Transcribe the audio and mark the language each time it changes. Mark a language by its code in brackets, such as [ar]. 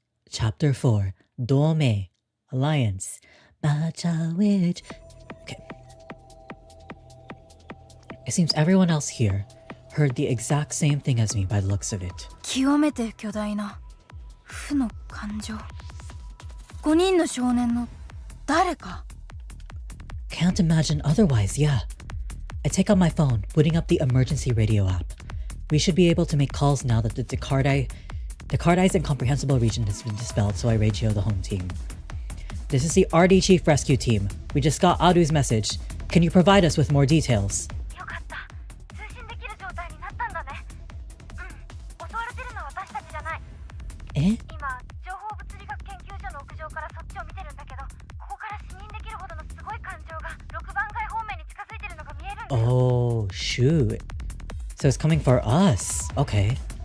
[en] Chapter 4, Dome, Alliance, Bacha Witch. Okay. It seems everyone else here heard the exact same thing as me by the looks of it. [ja] 極めて巨大な負の感情。 5人の少年の誰か。 [en] Can't imagine otherwise, yeah. I take out my phone, booting up the emergency radio app. We should be able to make calls now that the Decardized Incomprehensible region has been dispelled, so I radio the home team. This is the RD Chief Rescue Team. We just got Adu's message. Can you provide us with more details? [ja] よかった。通信できる状態になったんだね。襲われてるのは私たちじゃない。 Eh? 今、情報物理学研究所の屋上からそっちを見てるんだけど、ここから視認できるほどのすごい感情が6番街方面に近づいてるのが見えるんだよ。 [en] Oh, shoot. So it's coming for us. Okay.